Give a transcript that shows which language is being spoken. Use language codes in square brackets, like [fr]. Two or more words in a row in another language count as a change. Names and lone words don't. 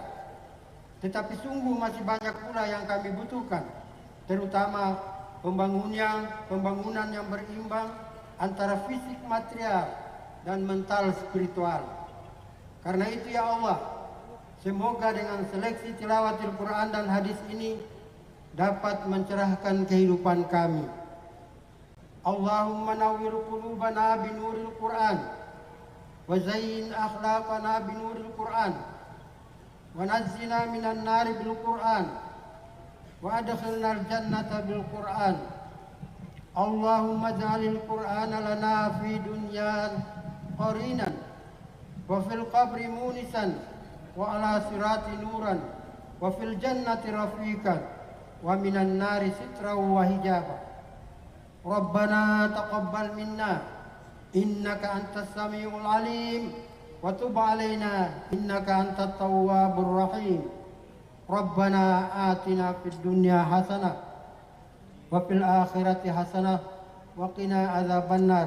[id] Tetapi sungguh masih banyak pula yang kami butuhkan, terutama pembangunan yang berimbang antara fisik material dan mental spiritual. Karena itu ya Allah, semoga dengan seleksi [ar] تلاوة القرآن [id] dan hadis ini dapat mencerahkan kehidupan kami. [ar] اللهم نور قلوبنا بنور القرآن وزين أخلاقنا بنور القرآن ونجنا من النار بالقرآن وأدخلنا الجنة بالقرآن. اللهم اجعل القرآن لنا في الدنيا قرينا وفي القبر مؤنسا وعلى الصراط نورا وفي الجنة رفيقا ومن النار سترا وحجابا. ربنا تقبل منا إنك أنت السميع العليم وتب علينا إنك أنت التواب الرحيم. ربنا آتنا في الدنيا حسنة وفي الآخرة حسنة وقنا عذاب النار.